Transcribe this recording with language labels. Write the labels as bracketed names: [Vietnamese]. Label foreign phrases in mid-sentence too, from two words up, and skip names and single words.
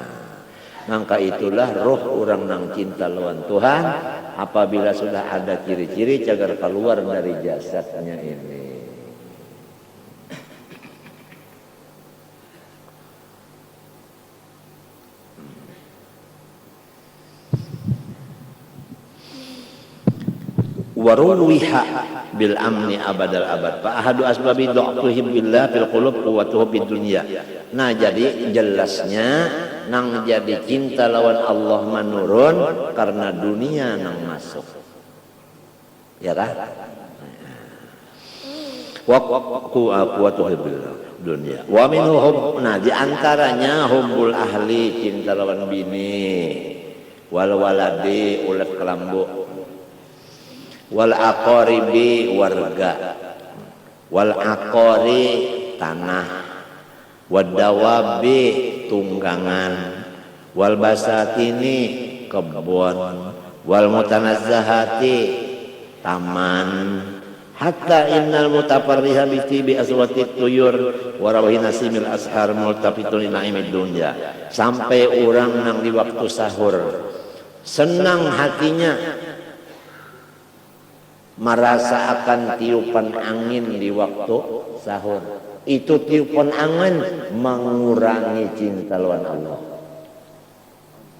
[Banjar] Maka itulah roh orang nang cinta lawan Tuhan apabila sudah ada ciri-ciri cagar keluar dari jasadnya ini. [Arabic] وأرواحها بالأمن أبد الآباد فأحد أسباب ضعفهم بالله في القلوب قوته بالدنيا. [Banjar] Nah jadi jelasnya nang jadi cinta lawan Allah menurun karena dunia nang masuk, ya kan? [Arabic] وقوته بالله دنيا ومنهم. [Banjar] Nah di antaranya [Arabic] حب الأهل, [Banjar] cinta lawan bini, [Arabic] والولد [Banjar] ulat kelambu, [Arabic] والأقارب warga, والعقار tanah, والدواب tunggangan, والبساتين kebun, والمتنزهات taman, حتى إن المتفرح بطيب أصوات الطيور وروائح نسيم الأسحار ملتفت نعيم الدنيا. [Banjar] Sampai orang nang di waktu sahur senang hatinya merasa akan tiupan angin di waktu sahur. Itu tiupan angin mengurangi cinta lawan Allah.